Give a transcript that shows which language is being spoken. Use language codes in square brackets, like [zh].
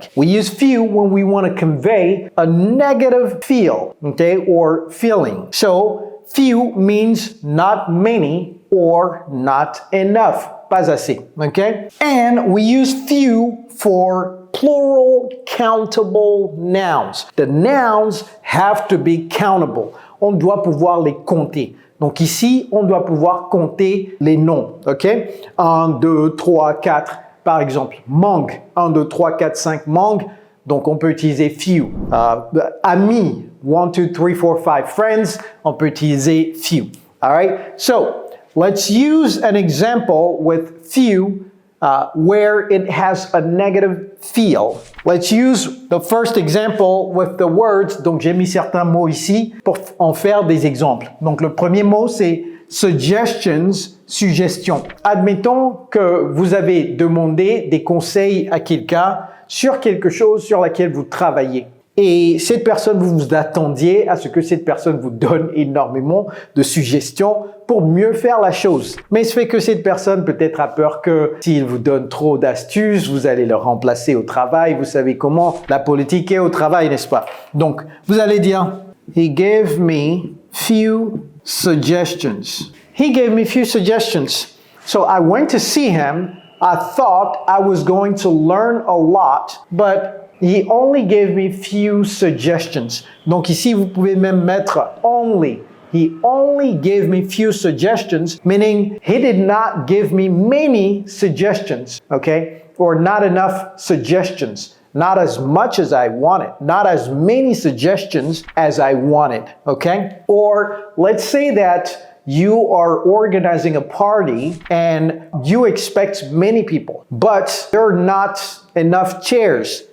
[en] We use few when we want to convey a negative feel, okay, or feeling. So, few means not many or not enough, [fr] pas assez, [en] okay? And we use few for plural countable nouns. The nouns have to be countable. [fr] On doit pouvoir les compter. Donc ici, on doit pouvoir compter les noms, ok? 1, 2, 3, 4, par exemple. Mangue, 1, 2, 3, 4, 5, mangue. Donc on peut utiliser few. Amis, 1, 2, 3, 4, 5. Friends, on peut utiliser few. [en] All right? So, let's use an example with few where it has a negative feel. Let's use the first example with the words. [fr] Donc, j'ai mis certains mots ici pour en faire des exemples. Donc, le premier mot, c'est suggestions, suggestion. Admettons que vous avez demandé des conseils à quelqu'un sur quelque chose sur laquelle vous travaillez. Et cette personne, vous vous attendiez à ce que cette personne vous donne énormément de suggestions pour mieux faire la chose. Mais il se fait que cette personne peut-être a peur que s'il vous donne trop d'astuces, vous allez le remplacer au travail. Vous savez comment la politique est au travail, n'est-ce pas? Donc, vous allez dire, [en] He gave me few suggestions. He gave me few suggestions. So I went to see him. I thought I was going to learn a lot, but he only gave me few suggestions. [fr] Donc ici, vous pouvez même mettre only. [en] He only gave me few suggestions, meaning he did not give me many suggestions, okay? Or not enough suggestions. Not as much as I wanted. Not as many suggestions as I wanted, okay? Or let's say that you are organizing a party and you expect many people, but there are not enough chairs.